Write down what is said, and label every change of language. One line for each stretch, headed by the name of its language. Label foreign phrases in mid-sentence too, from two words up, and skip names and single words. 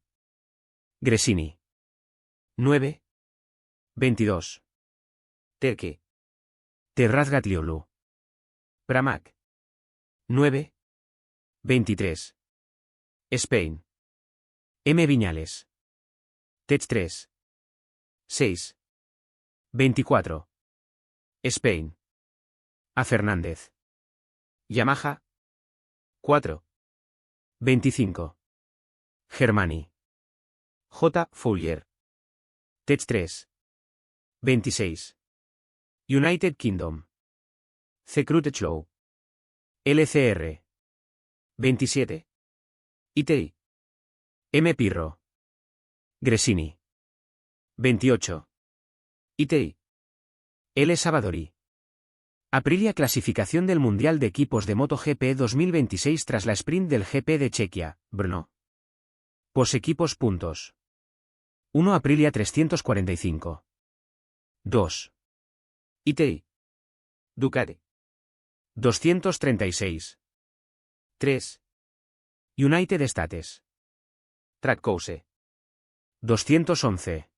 Spanish: Gresini. 9. 22. Terque. Terrazgatliolu. Pramac. 9. 23. Spain. M. Viñales. Tech 3. 6. 24. Spain. A. Fernández. Yamaha. 4. 25. Germani. J. Fowler. Tech 3. 26. United Kingdom. C. Crutchlow. LCR. 27. ITI. M. Pirro. Gresini. 28. ITI. L. Savadori. Aprilia. Clasificación del Mundial de Equipos de MotoGP 2026 tras la sprint del GP de Chequia, Brno. Posequipos. Puntos. 1. Aprilia 345. 2. ITI. Ducati. 236. 3. United States. Trackhouse. 211.